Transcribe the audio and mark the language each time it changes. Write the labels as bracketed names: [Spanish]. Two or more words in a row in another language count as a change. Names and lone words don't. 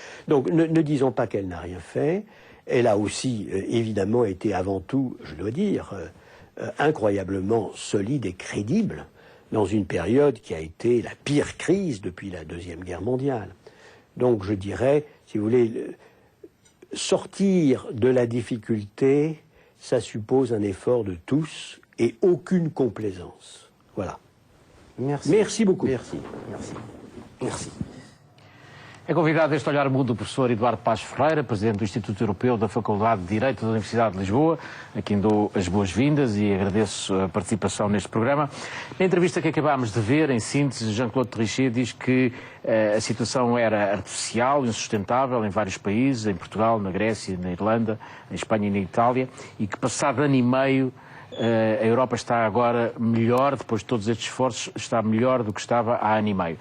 [French] Donc ne disons pas qu'elle n'a rien fait. Elle a aussi, évidemment, été avant tout, je dois dire, incroyablement solide et crédible dans une période qui a été la pire crise depuis la Deuxième Guerre mondiale. Donc je dirais, si vous voulez, sortir de la difficulté, ça suppose un effort de tous et aucune complaisance. Voilà. Merci. Merci beaucoup. Merci. Merci. Merci. [Portuguese] É convidado deste Olhar Mundo o professor Eduardo Paz Ferreira, presidente do Instituto Europeu da Faculdade de Direito da Universidade de Lisboa, a quem dou as boas-vindas e agradeço a participação neste programa. Na entrevista que acabámos de ver, em síntese, Jean-Claude Trichet diz que a situação era artificial, insustentável em vários países, em Portugal, na Grécia, na Irlanda, em Espanha e na Itália, e que passado ano e meio a Europa está agora melhor, depois de todos estes esforços, está melhor do que estava há ano e meio.